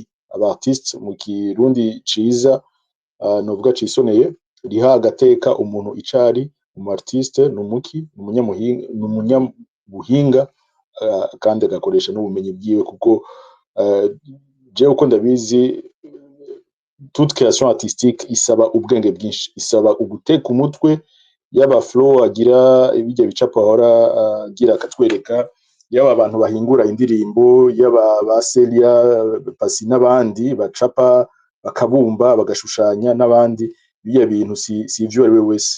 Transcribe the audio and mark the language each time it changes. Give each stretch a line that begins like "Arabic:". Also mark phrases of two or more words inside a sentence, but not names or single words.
Rundi: Aba artiste mu kirundi ciza novuga cisoneye, riha agateka umuntu icari. Umu artiste n'umuki, n'umunyabuhinga kandi agakoresha n'ubumenyi bwiwe, kuko jewe uko ndabizi
French: toute création artistique
Rundi: isaba ubwenge bwinshi, isaba uguteka umutwe. Yaba Flo agira ibijya bicapo ahora agira akatwereka, yaba abantu bahingura indirimbo, yaba ba Celia, Pasi n'abandi bacapa bakabumba bagashushanya n'abandi, biya bintu si ivyo ari we wese.